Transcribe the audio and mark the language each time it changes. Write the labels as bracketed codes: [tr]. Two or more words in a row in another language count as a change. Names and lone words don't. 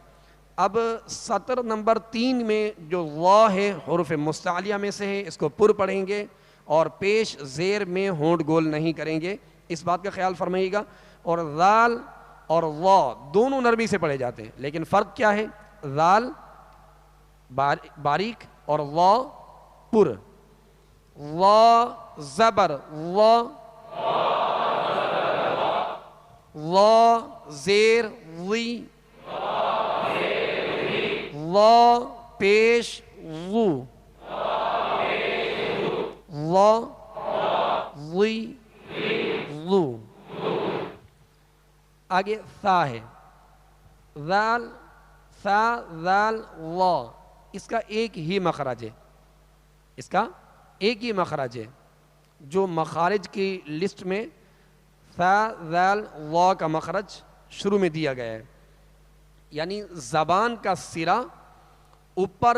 [ur] اب سطر نمبر 3 میں جو وا ہے حروف مستعلیہ میں سے ہے، اس کو پر پڑھیں گے اور پیش زیر میں ہونٹ گول نہیں کریں گے، اس بات کا خیال فرمائیے گا۔ اور ذال اور وا دونوں نرمی سے پڑھے جاتے ہیں، لیکن فرق کیا ہے؟ ذال باریک اور وا پر۔ وا زبر وا، وا زیر وی، وا پیش وو، وا وی وو۔ آگے ثا ہے، ذال ثا ذال وا، اس کا ایک ہی مخرج ہے، اس کا ایک ہی مخرج ہے، جو مخارج کی لسٹ میں ثا ذال وا کا مخرج شروع میں دیا گیا ہے، یعنی زبان کا سرا اوپر